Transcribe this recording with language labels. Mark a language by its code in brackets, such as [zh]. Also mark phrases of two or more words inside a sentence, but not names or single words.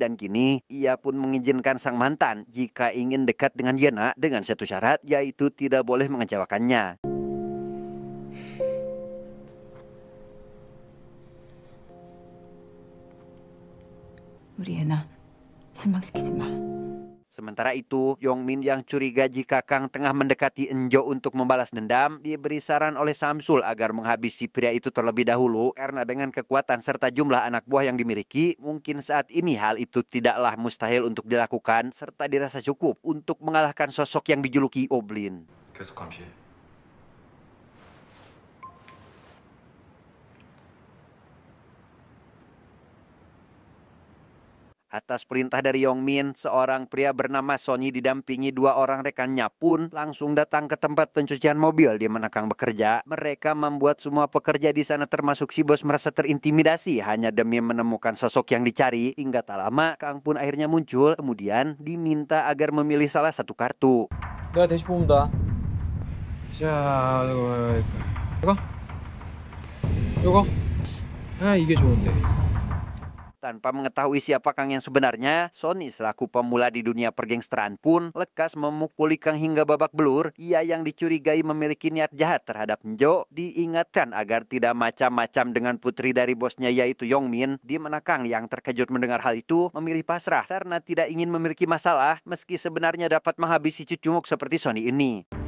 [id] Dan kini ia pun mengizinkan sang mantan jika ingin dekat dengan Yena dengan satu syarat, yaitu tidak boleh mengecewakannya. [ko] 우리 애나 실망시키지 마. [id] Sementara itu, Yongmin yang curiga jika Kang tengah mendekati Enjo untuk membalas dendam, diberi saran oleh Samsul agar menghabisi pria itu terlebih dahulu karena dengan kekuatan serta jumlah anak buah yang dimiliki, mungkin saat ini hal itu tidaklah mustahil untuk dilakukan serta dirasa cukup untuk mengalahkan sosok yang dijuluki Oblin. [ko] 계속 감시해. [id] Atas perintah dari Yongmin, seorang pria bernama Sony didampingi dua orang rekannya pun langsung datang ke tempat pencucian mobil di mana Kang bekerja. Mereka membuat semua pekerja di sana termasuk si bos merasa terintimidasi hanya demi menemukan sosok yang dicari. Hingga tak lama, Kang pun akhirnya muncul, kemudian diminta agar memilih salah satu kartu. [ko] 내가 대신 뽑는다. 자, 이거? 이게 좋은데. [id] Tanpa mengetahui siapa Kang yang sebenarnya, Sony selaku pemula di dunia pergengsteran pun lekas memukuli Kang hingga babak belur. Ia yang dicurigai memiliki niat jahat terhadap Enjo diingatkan agar tidak macam-macam dengan putri dari bosnya yaitu Yongmin, di mana Kang yang terkejut mendengar hal itu memilih pasrah karena tidak ingin memiliki masalah meski sebenarnya dapat menghabisi cucunguk seperti Sony ini.